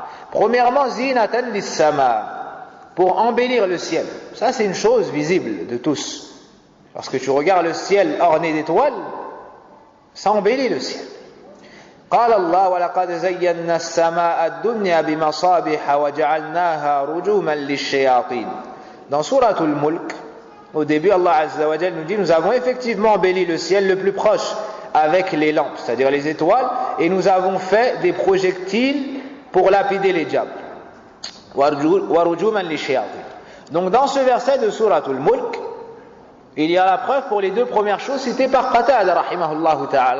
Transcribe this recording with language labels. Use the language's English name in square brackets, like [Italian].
[French] Premièrement, [Arabic] zinatan lis-sama, [French] pour embellir le ciel. Ça, c'est une chose visible de tous. Lorsque tu regardes le ciel orné d'étoiles, ça embellit le ciel. [Arabic] قال الله ولقد زينا السماء الدنيا بمصابيح وجعلناها رجوما للشياطين. [French] Dans Surat al-Mulk, au début, Allah Azza wa Jalla nous dit, nous avons effectivement embelli le ciel le plus proche avec les lampes, c'est-à-dire les étoiles, et nous avons fait des projectiles pour lapider les diables. [Arabic] وَرُجُومًا لِلشَّيَاطِينِ. [French] Donc dans ce verset de Surat al-Mulk, il y a la preuve pour les deux premières choses citées par Qatada rahimahullah ta'ala.